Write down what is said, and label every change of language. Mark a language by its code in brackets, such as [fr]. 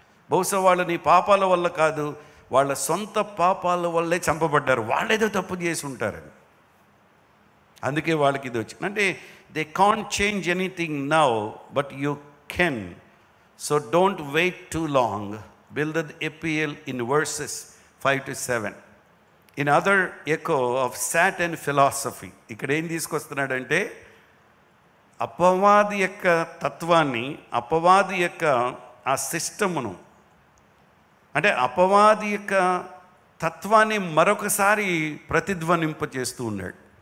[te] బహుశా వాళ్ళు నీ పాపాల వల్ల కాదు, వాళ్ళ సొంత పాపాల వల్లే చంపబడ్డారు, వాళ్ళేదో తప్పు చేసి ఉంటారని, అందుకే వాళ్ళకి ఇది వచ్చింది. [en] అంటే they can't change anything now but you can, so don't wait too long. Bildad appeal in verses 5-7. In other echo of Satan philosophy, [te] ఇక్కడ ఏం తీసుకొస్తున్నాడంటే అపవాది యొక్క తత్వాన్ని, అపవాది యొక్క ఆ సిస్టమును, అంటే అపవాది యొక్క తత్వాన్ని మరొకసారి ప్రతిధ్వనింపజేస్తూ ఉన్నాడు.